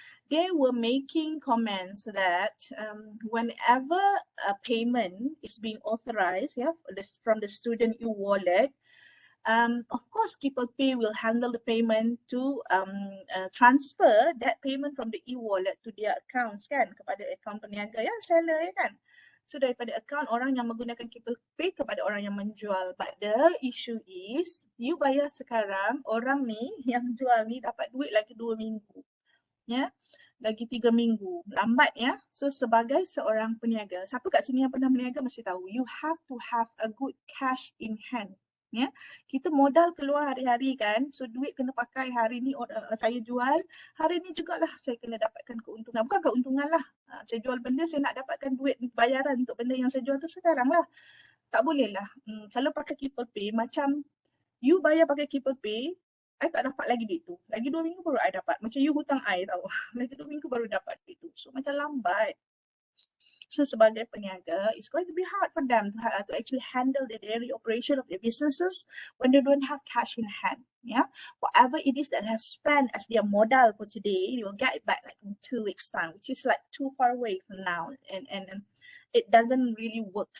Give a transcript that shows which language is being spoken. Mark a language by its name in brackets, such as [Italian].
[English] They were making comments that whenever a payment is being authorized from the student e-wallet, of course, Keepel Pay will handle the payment to transfer that payment from the e-wallet to their accounts kan, [Malay] kepada akaun peniaga ya, [English] seller ya kan. [Malay] So daripada akaun orang yang menggunakan Keepel Pay kepada orang yang menjual. [English] But the issue is, [Malay] you bayar sekarang, orang ni yang jual ni dapat duit lagi 2 minggu. Ya, lagi 3 minggu, lambat ya. So sebagai seorang peniaga, siapa kat sini yang pernah berniaga mesti tahu, [English] you have to have a good cash in hand. [Malay] Ya, kita modal keluar hari-hari kan, so duit kena pakai hari ni saya jual, hari ni jugalah saya kena dapatkan keuntungan. Bukan keuntungan lah, saya jual benda, saya nak dapatkan duit bayaran untuk benda yang saya jual tu sekarang lah. Tak boleh lah. Kalau pakai Keepel Pay, macam you bayar pakai Keepel Pay, I tak dapat lagi duit tu. Lagi 2 minggu baru I dapat. Macam you hutang I tau. Lagi 2 minggu baru dapat duit tu. So macam lambat. [English] So [Malay] sebagai peniaga, [English] it's going to be hard for them to actually handle the daily operation of their businesses when they don't have cash in hand. Yeah, whatever it is that they have spent as their modal for today, they will get it back like in 2 weeks time, which is like too far away from now, and it doesn't really work.